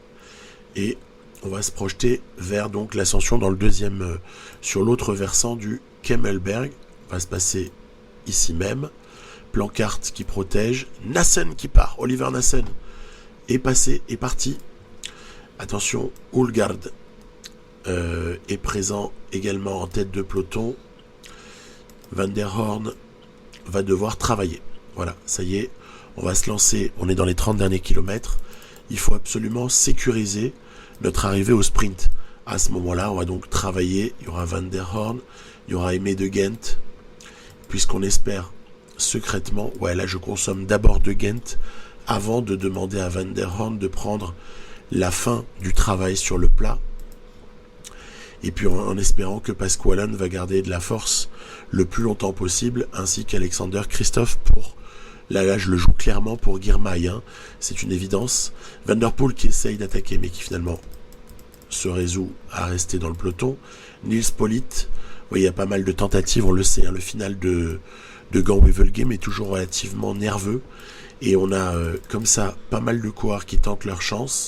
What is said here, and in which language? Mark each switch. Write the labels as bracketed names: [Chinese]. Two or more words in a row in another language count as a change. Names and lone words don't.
[French] Et on va se projeter vers donc l'ascension dans le deuxième, sur l'autre versant du Kemmelberg. On va se passer ici même. Plancart qui protège. Nassen qui part. Oliver Nassen est parti. Attention, Houlgard est présent également en tête de peloton. Van der Horn va devoir travailler. Voilà, ça y est, on va se lancer, on est dans les 30 derniers kilomètres. Il faut absolument sécuriser notre arrivée au sprint. À ce moment-là, on va donc travailler. Il y aura Van der Horn, il y aura Aimé de Ghent, puisqu'on espère secrètement, ouais là je consomme d'abord de Ghent, avant de demander à Van der Horn de prendre la fin du travail sur le plat. Et puis en espérant que Pasqualone va garder de la force le plus longtemps possible, ainsi qu'Alexander Kristoff pour... Là, je le joue clairement pour Girmay, hein. C'est une évidence. Van der Poel qui essaye d'attaquer, mais qui finalement se résout à rester dans le peloton. Nils Politt, vous voyez, il y a pas mal de tentatives, on le sait, hein. Le final de Gand-Wevelgem est toujours relativement nerveux. Et on a comme ça pas mal de coureurs qui tentent leur chance.